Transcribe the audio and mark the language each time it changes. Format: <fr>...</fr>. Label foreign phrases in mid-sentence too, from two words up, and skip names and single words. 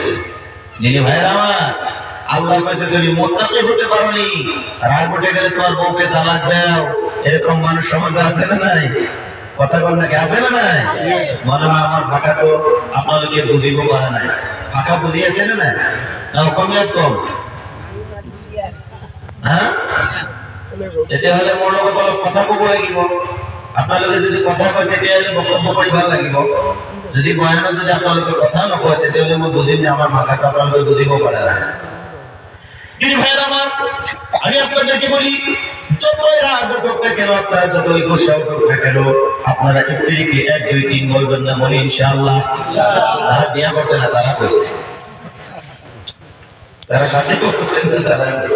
<bn>যিনি ভাইরা আমার, আল্লাহ কাছে তুমি মুত্তাকি হতে পারোনি, রাগ উঠে গেলে তোমার বউকে তালাক দাও, এরকম মানুষ সমাজে আছে না নাই? কথা বল নাকি, আছে না নাই? মনে হয় আমার ভাষা তো আপনাদেরকে বুঝিব পারে নাই। ভাষা বুঝিয়েছে না না? তাও কম এক কম, হ্যাঁ? এতে হলে মনে কথা কব লাগিব।</bn> <as>আপনাদের যদি কথা কয় তেতিয়াহ'লে বক্তব্য কৰি ভাল লাগিব। যদি বয়ানত যদি আপোনালোকে কথা নকয় তেতিয়াহ'লে মই বুজিম যে</as> <bn>আমার ভাষাটা আপনাদের বুঝিব পারে না। কিন্তু ভাইরা আমার, আমি আপনাদেরকে বলি, যতই রাগ উঠুক না কেন, আপনারা যতই গুসা উঠুক না কেন, আপনারা স্ত্রীকে 1 2 3 বলবেন না, বলি ইনশাআল্লাহ। তারা বিয়া করছে না, তারা করছে, তারা শাদী করছেন না, তারা করছে।</bn>